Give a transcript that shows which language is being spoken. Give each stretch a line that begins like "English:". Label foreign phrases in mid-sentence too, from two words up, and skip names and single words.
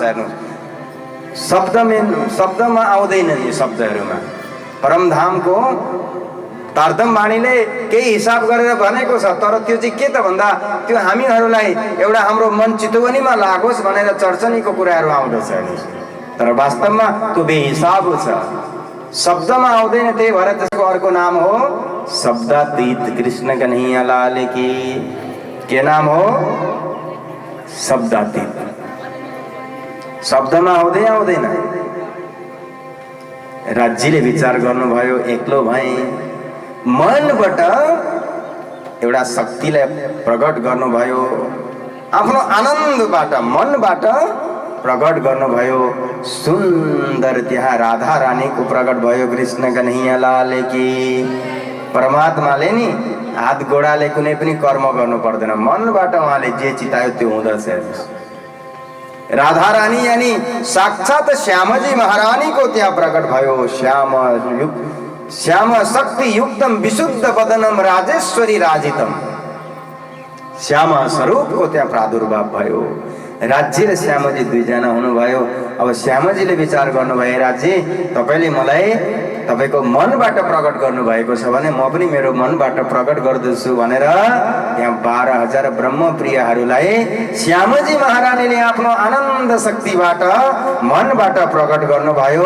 Nepali: हेर्नु, शब्दमा आउँदैन नि, शब्दहरूमा परमधामको तारतम वाणीले केही हिसाब गरेर भनेको छ, तर त्यो चाहिँ के त भन्दा त्यो हामीहरूलाई एउटा हाम्रो मन चितवनीमा लागोस् भनेर चर्चनीको कुराहरू आउँदछ। तर वास्तवमा त्यो बेहिसाब छ, शब्दमा आउँदैन। त्यही भएर त्यसको अर्को नाम हो शब्दातीत।
Hindi: कृष्ण कन्हैया लाल की
Nepali: के नाम हो? शब्दातीत। शब्दमा आउँदैन। राज्यले विचार गर्नुभयो, एक्लो भए मनबाट एउटा शक्तिलाई प्रकट गर्नुभयो, आफ्नो आनन्दबाट मनबाट प्रकट गर्नुभयो। सुन्दर त्यहाँ राधा रानीको प्रकट भयो।
Hindi: कृष्ण कन्हैया लाल की।
Nepali: परमात्माले नि हात गोडाले कुनै पनि कर्म गर्नु पर्दैन, मनबाट उहाँले जे चितायो त्यो हुँदछ। राधा रानी यानी साक्षात श्यामजी महारानी को त्यहाँ प्रकट भयो।
Sanskrit: श्याम शक्ति युक्तम विशुद्ध वदनम राजेश्वरी राजितम।
Nepali: श्याम स्वरूप को त्यहाँ प्रादुर्भाव भयो। राज्य र श्यामजी दुईजना हुनुभयो। अब श्यामजीले विचार गर्नुभयो, राज्य तपाईले मलाई तपाईको मनबाट प्रकट गर्नुभएको छ भने म पनि मेरो मनबाट प्रकट गर्दछु भनेर त्यहाँ 12,000 ब्रह्मप्रियहरूलाई श्यामजी महारानीले आफ्नो आनन्द शक्तिबाट मनबाट प्रकट गर्नुभयो।